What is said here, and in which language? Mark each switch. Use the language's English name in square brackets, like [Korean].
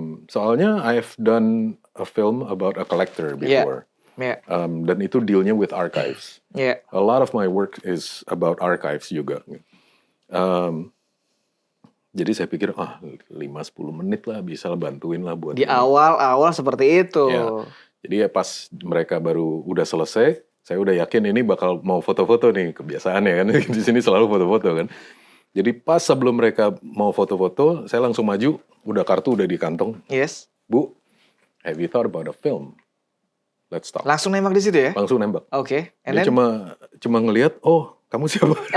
[Indonesian] Soalnya [English] I've done a film about a collector before. [Indonesian] Dan itu dealnya [English] with archives. A lot of my work is about archives [Indonesian] juga. Jadi saya pikir 5-10 menit lah bisa bantuin lah buat di awal seperti itu. Jadi ya pas mereka baru udah selesai, saya udah yakin ini bakal mau foto-foto nih, kebiasaannya kan di sini selalu foto-foto kan. Jadi pas sebelum mereka mau foto-foto, saya langsung maju, kartu udah di kantong. [English] Yes. Bu, have you thought about a film? let's stop. [Indonesian] Langsung nembak di situ ya? Langsung nembak. [English] Oke. And [Indonesian] Dia [English] then? [Indonesian] cuma ngelihat, oh kamu siapa?